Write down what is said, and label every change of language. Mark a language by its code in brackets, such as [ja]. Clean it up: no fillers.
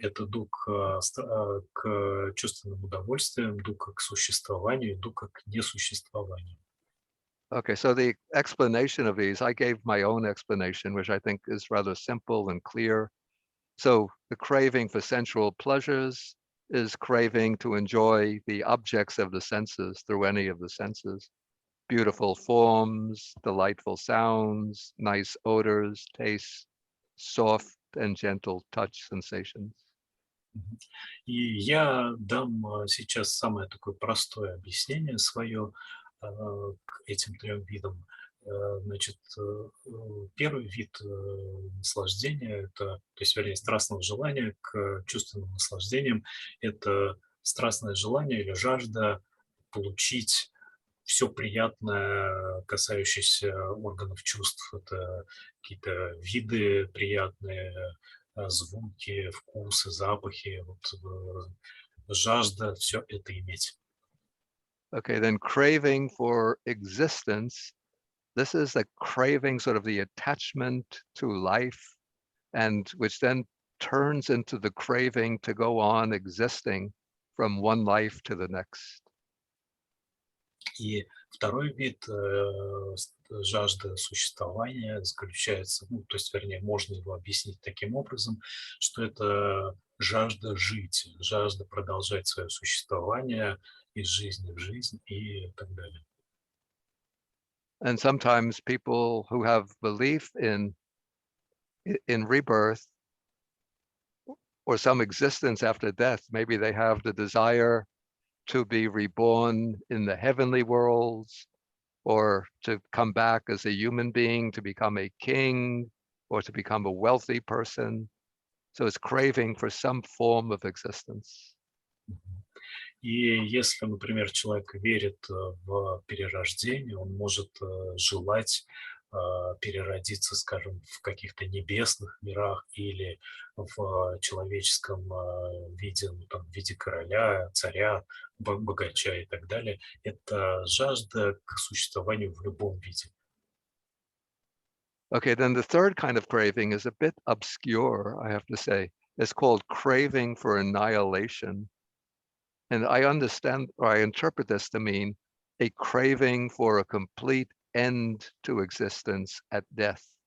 [ru] Это дукха к чувственным удовольствиям, дукха к существованию и дукха к несуществованию. [en] Okay, so the explanation of these, I gave my own explanation, which I think is rather simple and clear. So the craving for sensual pleasures is craving to enjoy the objects of the senses through any of the senses. Beautiful forms, delightful sounds, nice odors, tastes, soft and gentle touch sensations. [ru] И я дам сейчас самое такое простое объяснение свое к этим трем видам. Значит, первый вид наслаждения, это, то есть, вернее, страстного желания к чувственным наслаждениям, это страстное желание или жажда получить все приятное, касающееся органов чувств. Это какие-то виды приятные, звуки, вкусы, запахи, жажда все это иметь. [en] Okay, then craving for existence. This is the craving, sort of the attachment to life, and which then turns into the craving to go on existing from one life to the next. [ru] И второй вид жажды существования заключается, то есть, вернее, можно его объяснить таким образом, что это жажда жить, жажда продолжать свое существование из жизни в жизнь и так далее. [en] And sometimes people who have belief in rebirth or some existence after death, maybe they have the desire to be reborn in the heavenly worlds, or to come back as a human being, to become a king, or to become a wealthy person. So it's craving for some form of existence. [ru] И если, например, человек верит в перерождение, он может желать переродиться, скажем, в каких-то небесных мирах или в человеческом виде, там, в виде короля, царя, богача и так далее. Это жажда к существованию в любом виде. [en] Okay, then the third kind of craving is a bit obscure, I have to say. It's called craving for annihilation. And I understand, or I interpret this to mean a craving for a complete end to existence at death.